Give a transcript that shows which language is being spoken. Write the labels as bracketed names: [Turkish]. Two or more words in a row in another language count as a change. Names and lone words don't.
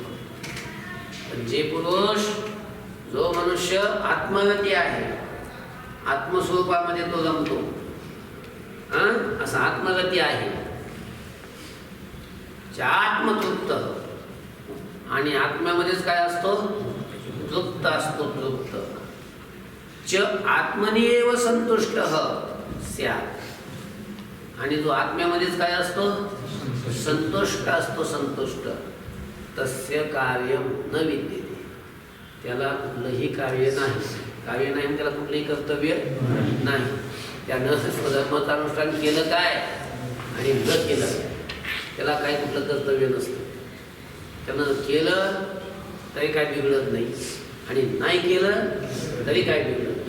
[Marathi] जे पुरुष, जो मनुष्य आत्मगती आहे, आत्मस्वरूपामध्ये तो रमतो, असा आत्मगती आहे, आत्मतृप्त, आणि आत्म्यामध्येच काय असतो? तृप्त असतो, तृप्त. [Sanskrit] च आत्मनेव संतुष्टः स्यात्, [Marathi] आणि जो आत्म्यामध्येच काय असतो? संतुष्ट असतो, संतुष्ट. [Sanskrit] तस्य कार्यं न विद्यते, [Marathi] त्याला कुठलंही कार्य नाही. कार्य नाही म्हणजे त्याला कुठलंही कर्तव्य नाही. त्यानं स्वधर्माचं अनुष्ठान केलं काय आणि न केलं काय, त्याला काही कुठलं कर्तव्य नसतं. त्यानं केलं तरी काय बिघडत नाही, आणि नाही केलं तरी काय बिघडत नाही.